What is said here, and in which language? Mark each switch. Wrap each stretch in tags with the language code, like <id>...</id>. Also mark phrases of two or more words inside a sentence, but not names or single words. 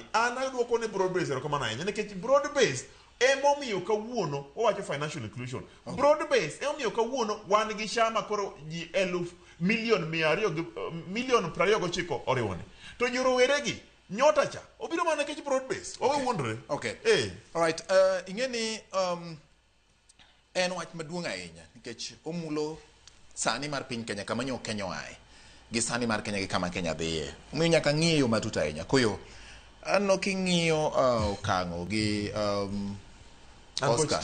<luo>An aduoko ne</luo> <en>broad based</en> <luo>kama na nikech</luo> <en>broad based</en> <luo>emomiyo kawuono owacho</luo> <en>financial inclusion.</en> <luo>Okay.</luo> <en>Broad based</en> <luo>emomiyo kawuono wan gi SHA makoro ji 1,200,000 oriwone. To jorowere gi Nyota cha obiro mana kech</luo> <en>broad based.</en> <luo>Owe wondre.</luo> <en>Okay. All right.</en> <luo>Ingeni en wach maduong' ahinya nikech omulo sani mar piny Kenya kama nyo Kenya oae gi sani mar Kenya gi kama Kenya dhiye. Omiyo nyaka ng'iyo matut ahinya. Koyoo, ano king'iyo Okango gi Oscar.</luo>